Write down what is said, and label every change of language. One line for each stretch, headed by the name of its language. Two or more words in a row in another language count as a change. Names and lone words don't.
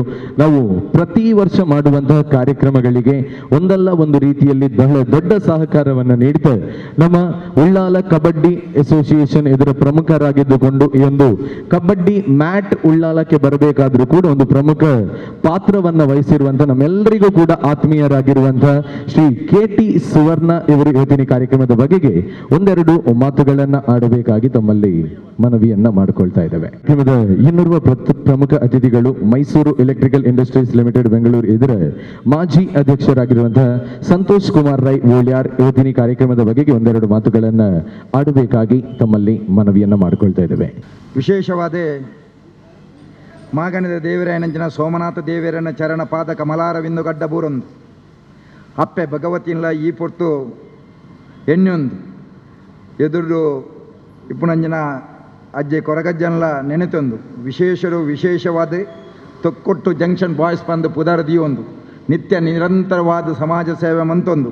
Kannada: ನಾವು ಪ್ರತಿ ವರ್ಷ ಮಾಡುವಂತಹ ಕಾರ್ಯಕ್ರಮಗಳಿಗೆ ಒಂದಲ್ಲ ಒಂದು ರೀತಿಯಲ್ಲಿ ಬಹಳ ದೊಡ್ಡ ಸಹಕಾರವನ್ನು ನೀಡ್ತಾ ನಮ್ಮ ಉಳ್ಳಾಲ ಕಬಡ್ಡಿ ಅಸೋಸಿಯೇಷನ್ ಇದರ ಪ್ರಮುಖರಾಗಿದ್ದುಕೊಂಡು ಈ ಒಂದು
English: kabaddi mat
Kannada: ಉಳ್ಳಾಲಕ್ಕೆ ಬರಬೇಕಾದ್ರೂ ಕೂಡ ಒಂದು ಪ್ರಮುಖ ಪಾತ್ರವನ್ನ ವಹಿಸಿರುವಂತಹ ನಮ್ಮೆಲ್ಲರಿಗೂ ಕೂಡ ಆತ್ಮೀಯರಾಗಿರುವಂತಹ ಶ್ರೀ KT ಸುವರ್ಣ ಇವರು ಇವತ್ತಿನ ಕಾರ್ಯಕ್ರಮದ ಬಗೆಗೆ ಒಂದೆರಡು ಮಾತುಗಳನ್ನ ಆಡಬೇಕಾಗಿ ತಮ್ಮಲ್ಲಿ ಮನವಿಯನ್ನ ಮಾಡಿಕೊಳ್ತಾ ಇದ್ದೇವೆ. ಕಾರ್ಯಕ್ರಮದ ಇನ್ನೋರ್ವ ಪ್ರಮುಖ ಅತಿಥಿಗಳು ಮೈಸೂರು ಎಲೆಕ್ಟ್ರಿಕಲ್ ಇಂಡಸ್ಟ್ರೀಸ್ ಲಿಮಿಟೆಡ್ ಬೆಂಗಳೂರು ಇದರ ಮಾಜಿ ಅಧ್ಯಕ್ಷರಾಗಿರುವಂತಹ ಸಂತೋಷ್ ಕುಮಾರ್ ರೈ ಓಳ್ಯಾರ್ ಇವತ್ತಿನ ಕಾರ್ಯಕ್ರಮದ ಬಗೆಗೆ ಒಂದೆರಡು ಮಾತು ಮಾತುಗಳನ್ನು ಆಡಬೇಕಾಗಿ ತಮ್ಮಲ್ಲಿ ಮನವಿಯನ್ನು ಮಾಡಿಕೊಳ್ತಾ ಇದ್ದೇವೆ.
Tulu: ವಿಶೇಷವಾದ ಮಾಗನದ ದೇವರಾಯನಂಚಿನ ಸೋಮನಾಥ ದೇವರನ ಚರಣ ಪಾದ ಕಮಲಾರವಿಂದು ಗಡ್ಡ ಬೂರೊಂದು ಅಪ್ಪೆ ಭಗವತಿನ್ಲ ಈ ಪೊರ್ತು ಎಣ್ಣೊಂದು ಎದುರು ಇಪ್ಪುನಂಜನ ಅಜ್ಜೆ ಕೊರಗಜ್ಜನ್ಲ ನೆನೆತೊಂದು ವಿಶೇಷವಾದ ತೊಕ್ಕೊಟ್ಟು ಜಂಕ್ಷನ್ ಬಾಯ್ಸ್ ಬಂದು ಪುದರ್ದಿಯೊಂದು ನಿತ್ಯ ನಿರಂತರವಾದ ಸಮಾಜ ಸೇವೆ ಮಂತೊಂದು